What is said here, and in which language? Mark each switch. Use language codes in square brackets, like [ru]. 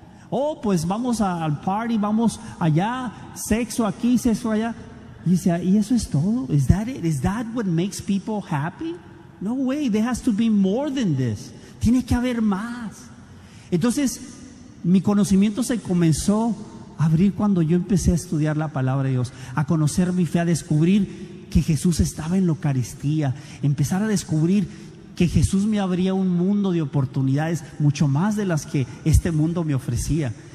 [es] Oh, pues vamos al party, vamos allá, sexo aquí, sexo allá. Y decía, ¿y eso es todo? [en] Is that it? Is that what makes people happy? No way, there has to be more than this. [es] Tiene que haber más. Entonces, mi conocimiento se comenzó a abrir cuando yo empecé a estudiar la palabra de Dios, a conocer mi fe, a descubrir que Jesús estaba en la Eucaristía, empezar a descubrir que Jesús me abría un mundo de oportunidades mucho más de las que este mundo me ofrecía.